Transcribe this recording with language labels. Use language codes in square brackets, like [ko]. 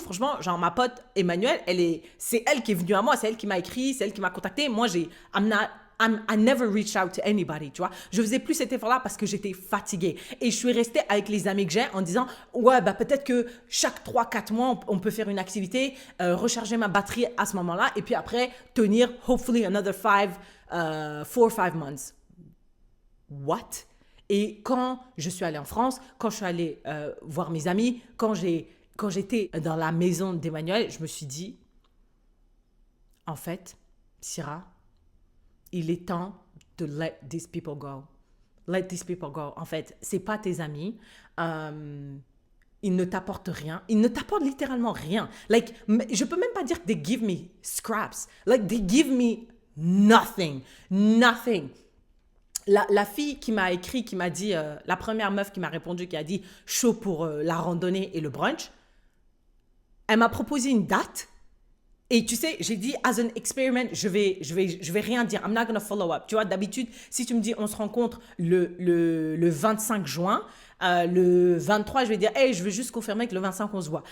[fr] Franchement, genre ma pote Emmanuelle, c'est elle qui est venue à moi, c'est elle qui m'a écrit, c'est elle qui m'a contacté. Moi, [en] I never reached out to anybody, [fr] tu vois. Je faisais plus cet effort-là parce que j'étais fatiguée. Et je suis restée avec les amis que j'ai en disant, ouais, bah peut-être que chaque 3-4 mois, on peut faire une activité, recharger ma batterie à ce moment-là, et puis après, tenir, [en] hopefully, another 4 or 5 months. What? [fr] Et quand je suis allée en France, quand je suis allée voir mes amis, quand j'étais dans la maison d'Emmanuel, je me suis dit, en fait, Syrah, il est temps de [en] let these people go. [fr] Let these people go. En fait, c'est pas tes amis. Ils ne t'apportent rien. Ils ne t'apportent littéralement rien. Like, je peux même pas dire que [en] they give me scraps. Like, they give me nothing. Nothing. [fr] La fille qui m'a écrit, qui m'a dit, la première meuf qui m'a répondu, qui a dit chaud pour la randonnée et le brunch, elle m'a proposé une date. Et tu sais, j'ai dit, [en] as an experiment, [fr] je vais rien dire. [en] I'm not gonna follow up. [fr] Tu vois, d'habitude, si tu me dis, on se rencontre le 25 juin, le 23, je vais dire, hey, je veux juste confirmer que le 25, on se voit.